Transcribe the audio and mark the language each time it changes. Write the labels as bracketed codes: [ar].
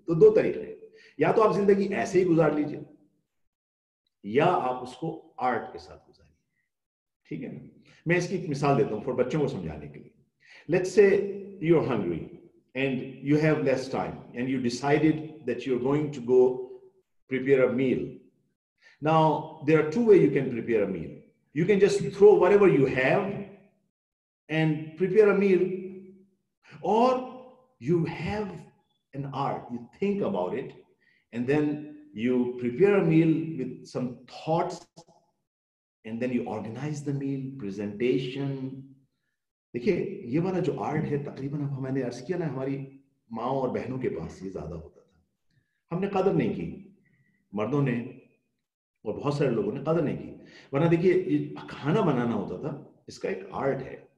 [ur] تو دو طریقے ہیں، یا تو آپ زندگی ایسے ہی گزار لیجئے یا آپ اس کو آرٹ کے ساتھ گزاریے. ٹھیک ہے نا. میں اس کی ایک مثال دیتا ہوں فور بچوں کو سمجھانے کے لیے. [en] Let's say you are hungry and you have less time and you decided that you are going to go prepare a meal. Now there are two ways you can prepare a meal. You can just throw whatever you have and prepare a meal, or you have an art, you think about it and then you prepare a meal with some thoughts and then you organize the meal, presentation. [ur] دیکھیے یہ والا جو art ہے تقریباً اب میں نے عرض کیا نا، ہماری ماؤں اور بہنوں کے پاس یہ زیادہ ہوتا تھا. ہم نے قدر نہیں کی، مردوں نے اور بہت سارے لوگوں نے قدر نہیں کی. ورنہ دیکھیے یہ کھانا بنانا ہوتا تھا، اس کا ایک آرٹ ہے.